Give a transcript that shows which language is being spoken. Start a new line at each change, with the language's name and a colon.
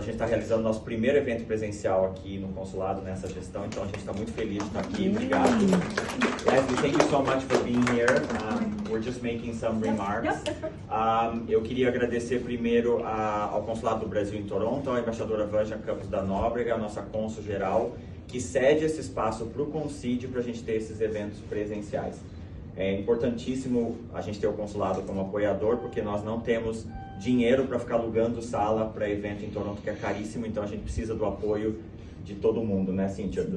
Portuguese: gente está realizando nosso primeiro evento presencial aqui no consulado, nessa gestão, então a gente está muito feliz de estar aqui. Obrigado.
English: Leslie, thank you so much for being here. We're just making some remarks.
Portuguese: Eu queria agradecer primeiro ao Consulado do Brasil em Toronto, à embaixadora Vanja Campos da Nóbrega, a nossa cônsul geral, que cede esse espaço para o CONCID para a gente ter esses eventos presenciais. É importantíssimo a gente ter o consulado como apoiador, porque nós não temos dinheiro para ficar alugando sala para evento em Toronto, que é caríssimo, então a gente precisa do apoio de todo mundo, né, Cíntia?